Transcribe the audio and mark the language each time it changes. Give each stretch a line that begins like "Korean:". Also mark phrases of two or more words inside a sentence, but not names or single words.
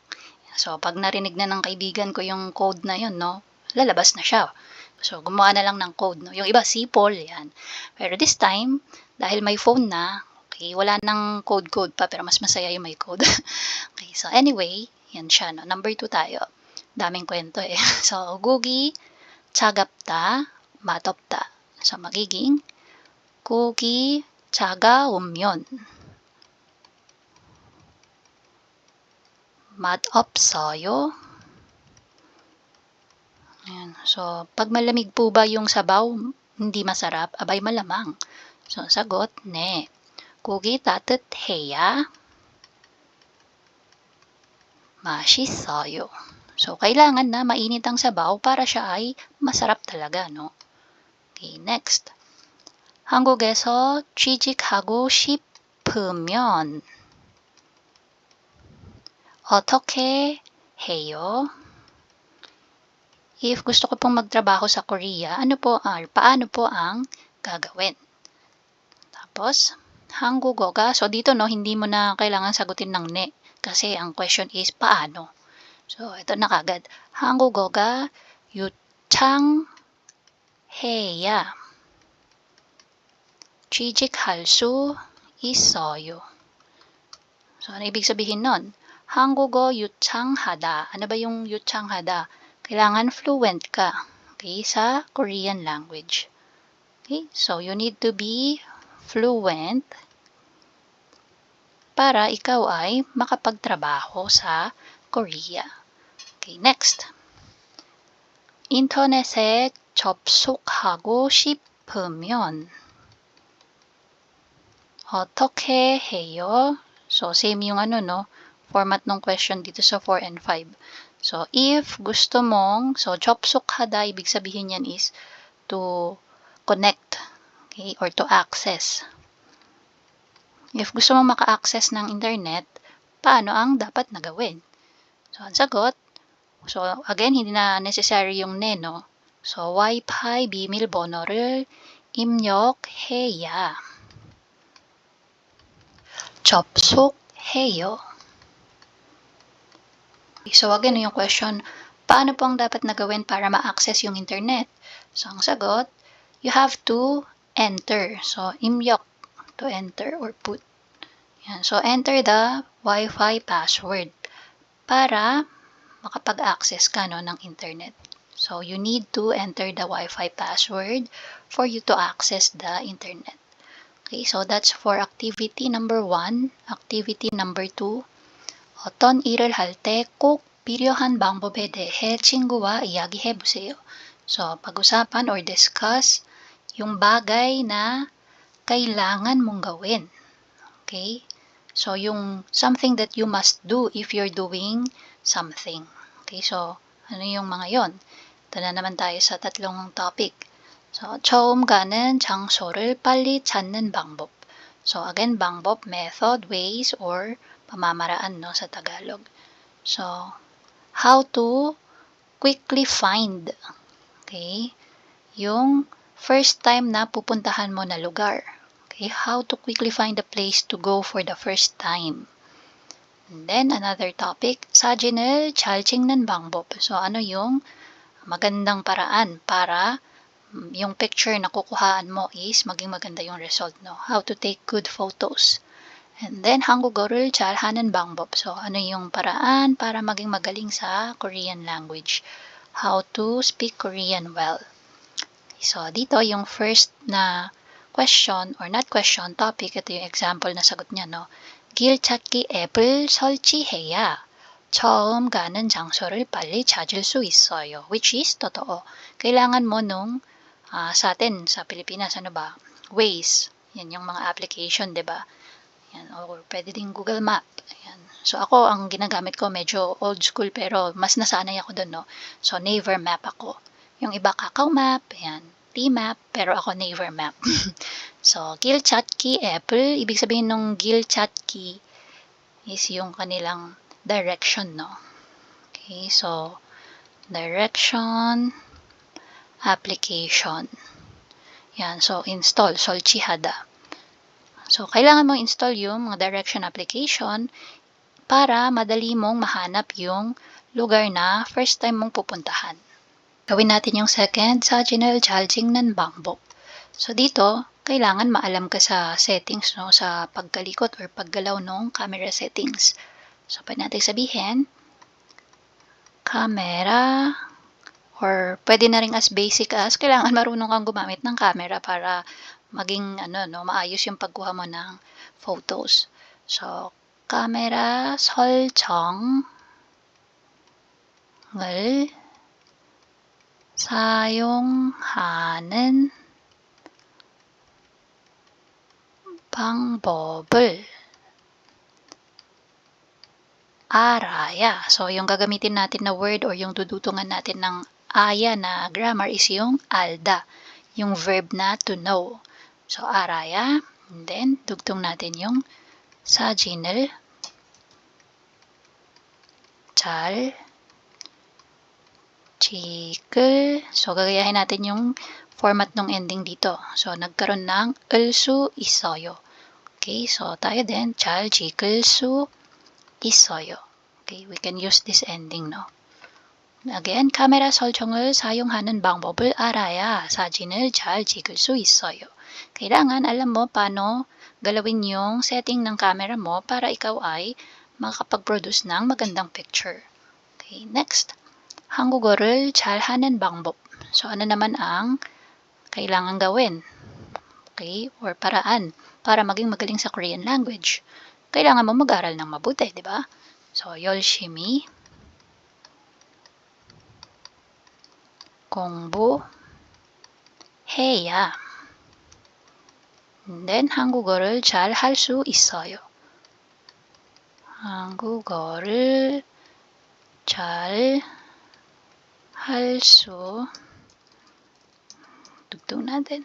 Filipino: So, pag narinig na ng kaibigan ko yung code na yun, no, lalabas na siya. So, gumawa na lang ng code, no. Yung iba, sipol, yan. Pero
English: this time,
Filipino: dahil may phone na, okay, wala nang code pa, pero mas masaya yung may code. Okay, so anyway, yan siya, no. Number 2 tayo. Daming kwento eh. So,
Korean: 고기 차갑다, 맛없다.
Filipino: So, magiging
Korean: 고기 차가우면 맛없어요.
Filipino: Ayan. So, pag malamig po ba yung sabaw, hindi masarap, abay malamang. So, sagot,
Korean: ne. 고기 따뜻해야 맛있어요.
Filipino: So, kailangan na mainit ang sabaw para siya ay masarap talaga, no?
English: Okay, next.
Korean: 한국에서 취직하고 싶으면 어떻게 해요?
Filipino: If gusto ko pong magtrabaho sa Korea, paano po ang gagawin? Tapos, 한국어가, so dito no, hindi mo na kailangan sagutin ng ne. Kasi ang
English: question is,
Filipino: paano? So, ito na kagad.
Korean: 한국어가 유창해야 취직할 수 있어요.
Filipino: So, ano ibig sabihin nun?
Korean: 한국어 유창하다.
Filipino: Ano ba yung 유창하다? Kailangan fluent ka, okay, sa
English: Korean language. Okay, so you need to be fluent
Filipino: para ikaw ay makapagtrabaho sa Korea.
English: Okay, next.
Korean: 인터넷에 접속하고 싶으면 어떻게 해요?
Filipino: So, same yung ano, no? Format ng question dito sa 4 and 5. So, if gusto mong, so, 접속하다, ibig sabihin yan is
English: to connect,
Filipino: okay,
English: or to access.
Filipino: If gusto mong maka-access ng internet, paano ang dapat na gawin? So, ang sagot, so, again, hindi na necessary yung ne, no?
Korean: So, Wi-Fi 비밀번호를 입력해야 접속해요.
Filipino: So, again, yung question, paano po ang dapat na gawin para ma-access yung internet? So, ang sagot,
English: you have to enter. So, imyok, to enter or put. Yan.
Filipino: So,
English: enter the Wi-Fi password
Filipino: para makapag-access ka no, ng internet.
English: So, you need to enter the Wi-Fi password for you to access the internet. Okay, so that's for activity number 1. Activity number 2.
Korean: 어떤 일을 할 때 꼭 필요한 방법에 대해 친구와 이야기해 보세요.
Filipino: So, pag-usapan or discuss yung bagay na kailangan mong gawin.
English: Okay? So, yung something that you must do if you're doing something. Okay, so,
Filipino: ano yung mga yon? Ito na naman tayo sa tatlong topic. So,
Korean: 처음 가는 장소를 빨리 찾는 방법.
English: So, again, 방법, method, ways, or
Filipino: pamamaraan no, sa Tagalog.
English: So, how to quickly find,
Filipino: okay, yung
English: first time
Filipino: na pupuntahan mo na lugar.
English: Okay, how to quickly find a place to go for the first time. And then, another topic,
Korean: 사진을 잘 찍는 방법.
Filipino: So, ano yung magandang paraan para yung picture na kukuhaan mo is maging maganda yung result, no?
English: How to take good photos. And then,
Korean: 한국어를 잘 하는 방법.
Filipino: So, ano yung paraan para maging magaling sa
English: Korean language? How to speak Korean well. So,
Filipino: dito yung first na question,
English: or not question,
Filipino: topic, ito yung example na sagot niya, no?
Korean: 길 찾기 앱을 설치해야 처음 가는 장소를 빨리 찾을 수 있어요.
English: Which is,
Filipino: totoo. Kailangan mo nung sa atin, sa Pilipinas, ano ba? Waze. Yan yung mga application, di ba? Yan, or pwede din Google Map. Yan. So, ako, ang ginagamit ko, medyo
English: old school,
Filipino: pero mas nasanay ako doon, no? So, Naver Map ako. Yung iba, Kakao Map, yan, T-Map, pero ako Naver Map. So,
Korean: 길 찾기 앱을,
Filipino: ibig sabihin nung 길 찾기 is yung kanilang direction, no?
English: Okay, so, direction, application. Yan, so install, 설치하다.
Filipino: So, kailangan mong install yung mga
English: direction application
Filipino: para madali mong mahanap yung lugar na first time mong pupuntahan. Gawin natin yung second,
Korean: 사진을 잘 찍는 방법.
Filipino: So, dito, kailangan maalam ka sa settings, no? Sa pagkalikot or paggalaw ng
English: camera settings.
Filipino: So, pwede natin sabihin, camera, or pwede na rin
English: as basic as,
Filipino: kailangan marunong kang gumamit ng camera para maging maayos yung pagkuha mo ng photos.
Korean: So, camera 설정을 사용하는 방법을 알아야.
Filipino: So, yung gagamitin natin na word or yung dudutungan natin ng aya na grammar is yung alda, yung verb na
English: to know.
Filipino: So, araya, and then dugtong natin yung
Korean: 사진을 잘 찍을.
Filipino: So, gagayahin natin yung format ng ending dito. So, nagkaroon ng
Korean: 을 수 있어요.
Filipino: Okay, so tayo din,
Korean: 잘 찍을 수 있어요.
English: Okay, we can use this ending, no? Again,
Korean: 카메라 설정을 사용하는 방법을 알아야 사진을 잘 찍을 수 있어요.
Filipino: Kailangan alam mo paano galawin yung setting ng camera mo para ikaw ay makapag-produce ng magandang picture.
English: Okay, next.
Korean: 한국어를 잘하는 방법.
Filipino: So, ano naman ang kailangan gawin? Okay, or paraan para maging magaling sa
English: Korean language.
Filipino: Kailangan mo mag-aral ng mabuti, di ba? So,
Korean: 열심히 공부해야
English: and then
Korean: 한국어를 잘 할 수 있어요. 한국어를 잘 할 수
Filipino: dugtong natin.